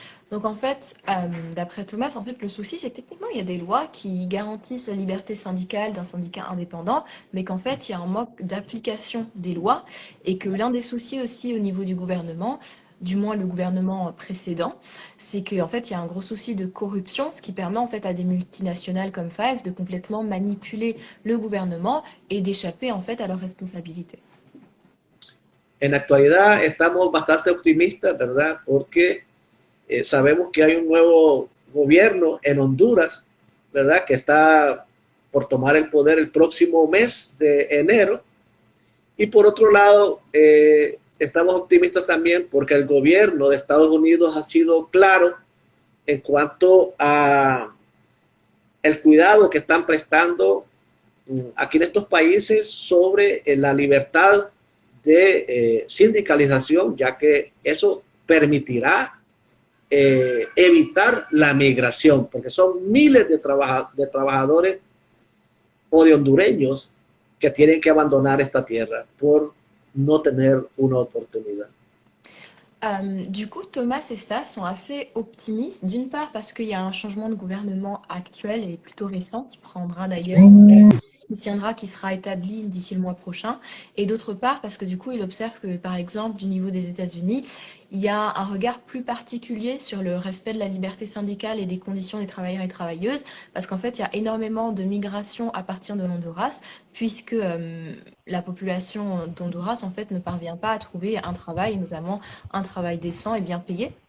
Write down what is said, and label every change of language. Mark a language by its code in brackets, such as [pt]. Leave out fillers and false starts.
[fr] Donc en fait, d'après Thomas, en fait, le souci, c'est que techniquement, il y a des lois qui garantissent la liberté syndicale d'un syndicat indépendant, mais qu'en fait, il y a un manque d'application des lois et que l'un des soucis aussi au niveau du gouvernement, du moins le gouvernement précédent, c'est qu'en fait, il y a un gros souci de corruption, ce qui permet en fait à des multinationales comme Five de complètement manipuler le gouvernement et d'échapper en fait à leurs responsabilités. [es] En la actualidad estamos bastante optimistas, ¿verdad? Porque sabemos que hay un nuevo gobierno en Honduras, ¿verdad? Que está por tomar el poder el próximo mes de enero. Y por otro lado, estamos optimistas también porque el gobierno de Estados Unidos ha sido claro en cuanto a el cuidado que están prestando aquí en estos países sobre la libertad de sindicalización, ya que eso permitirá evitar la migración, porque son miles de trabajadores o de hondureños que tienen que abandonar esta tierra por no tener una oportunidad. [fr] Du coup, Thomas et Stas sont assez optimistes, d'une part parce qu'il y a un changement de gouvernement actuel et plutôt récent qui prendra d'ailleurs qui sera établi d'ici le mois prochain, et d'autre part parce que du coup il observe que par exemple du niveau des États-Unis, il y a un regard plus particulier sur le respect de la liberté syndicale et des conditions des travailleurs et travailleuses, parce qu'en fait il y a énormément de migration à partir de l'Honduras, puisque la population d'Honduras en fait ne parvient pas à trouver un travail, notamment un travail décent et bien payé.